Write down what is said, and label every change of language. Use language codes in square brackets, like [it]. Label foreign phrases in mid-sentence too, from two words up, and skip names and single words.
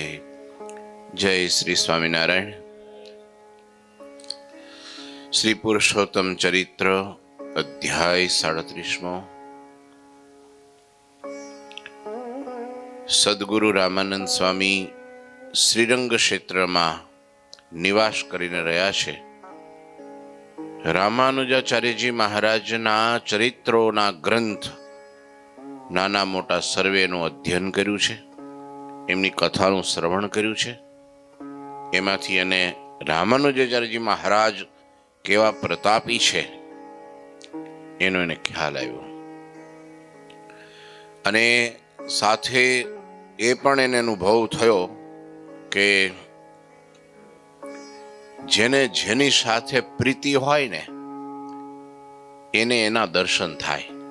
[gu] जय श्री स्वामिनारायण। श्री पुरुषोत्तम चरित्र अध्याय 37। सद्गुरु रामानंद स्वामी श्रीरंग क्षेत्રમાં નિવાસ કરીને રહ્યા છે। રામાનુજાચાર્યજી મહારાજના ચરિત્રોના ગ્રંથ નાના મોટા સર્વેનું અધ્યયન કર્યું છે, એમની કથાનું શ્રવણ કર્યું છે। એમાંથી એને રામાનુજાચાર્યજી મહારાજ કેવા પ્રતાપી છે એનો એને ખ્યાલ આવ્યો, અને સાથે એ પણ એને અનુભવ થયો કે જેને જેની સાથે પ્રીતિ હોય ને એને એના દર્શન થાય।